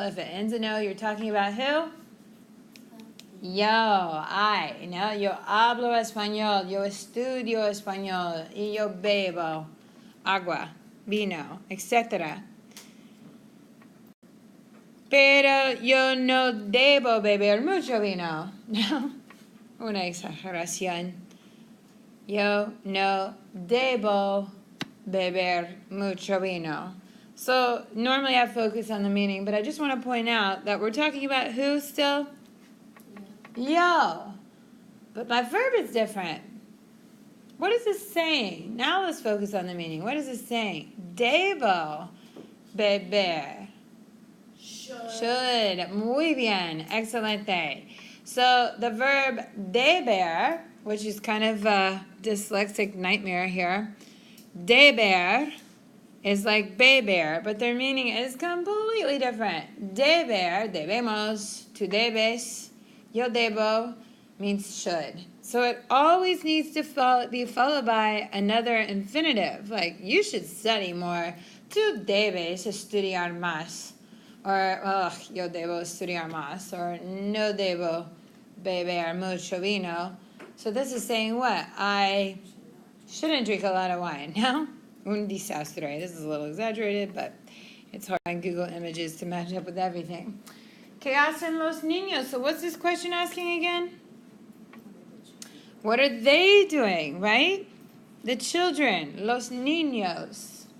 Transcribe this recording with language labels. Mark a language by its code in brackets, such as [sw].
[en] If it ends in O, you're talking about who? [es] Yo, [en] I, you know, [es] yo hablo español, yo estudio español, y yo bebo agua, vino, etc. Pero yo no debo beber mucho vino. No, una exageración. Yo no debo beber mucho vino. [en] So normally I focus on the meaning, but I just want to point out that we're talking about who still? Yo. But my verb is different. What is this saying? Now let's focus on the meaning. What is this saying? [es] Debo beber. Should. Muy bien. Excelente. [en] So the verb deber, which is kind of a dyslexic nightmare here. Deber is like beber, but their meaning is completely different. [es] Deber, debemos, tú debes, yo debo, [en] means should. So it always needs to be followed by another infinitive, like you should study more. [es] Tú debes estudiar más. Or, yo debo estudiar más. Or, no debo beber mucho vino. [en] So this is saying what? I shouldn't drink a lot of wine. [es] No? Un desastre. [en] This is a little exaggerated, but it's hard on Google Images to match up with everything. [es] ¿Qué hacen los niños? [en] So what's this question asking again? What are they doing, right? The children, los niños.